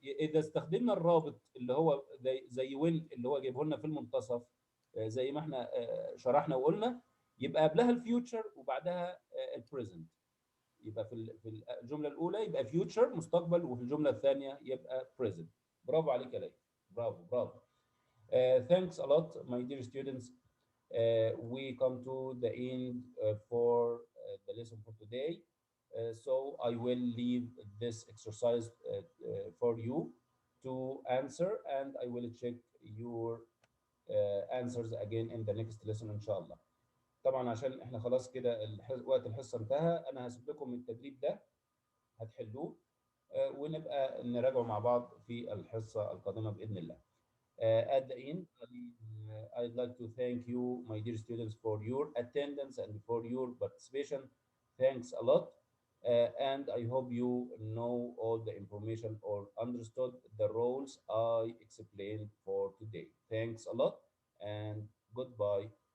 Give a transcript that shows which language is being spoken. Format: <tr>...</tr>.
<ar>إذا استخدمنا الرابط اللي هو زي وين اللي هو جايبه لنا في المنتصف، زي ما احنا شرحنا وقلنا، يبقى قبلها الفيوتشر وبعدها البريزنت. يبقى في الجملة الأولى يبقى future مستقبل، وفي الجملة الثانية يبقى present. برافو عليك يا ليث. برافو برافو.</ar> <en>Thanks a lot, my dear students. We come to the end for the lesson for today. So I will leave this exercise for you to answer, and I will check your answers again in the next lesson</en> <ar>إن شاء الله. طبعا عشان احنا خلاص كده وقت الحصة انتهى، أنا هسيب لكم التدريب ده هتحلوه ونبقى نراجعه مع بعض في الحصة القادمة بإذن الله.</ar> <en>At the end, I'd like to thank you, my dear students, for your attendance and for your participation. Thanks a lot. And I hope you know all the information or understood the roles I explained for today. Thanks a lot and goodbye.</en>